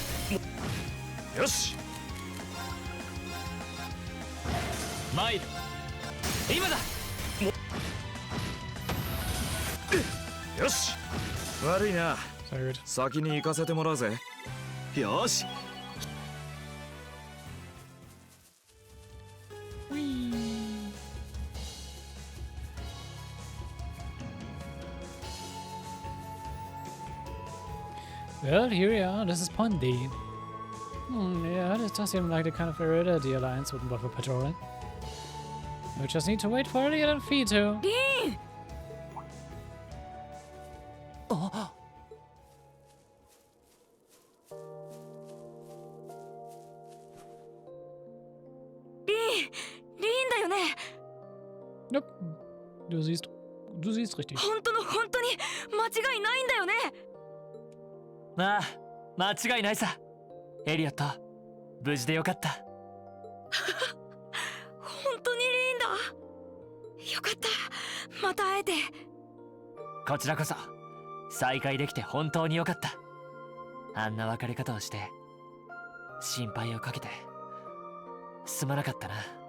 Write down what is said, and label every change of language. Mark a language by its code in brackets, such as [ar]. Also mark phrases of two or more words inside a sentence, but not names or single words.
[ja] よし参る今だよし悪いな [de] Sehr gut. [ja] 先に行かせてもらうぜよし [en] Well, here we are. This is point D. Yeah, this does seem like the kind of area the Alliance wouldn't bother patrolling. We just need to wait for Elliot and Fee to. [ja] リンあリンだよね [en] Nope. [de] Du siehst richtig. [ja] 本当に間違いないんだよねああ間違いないさエリオット無事でよかった本当にリンだよかったまた会えてこちらこそ再会できて本当によかったあんな別れ方をして心配をかけてすまなかったな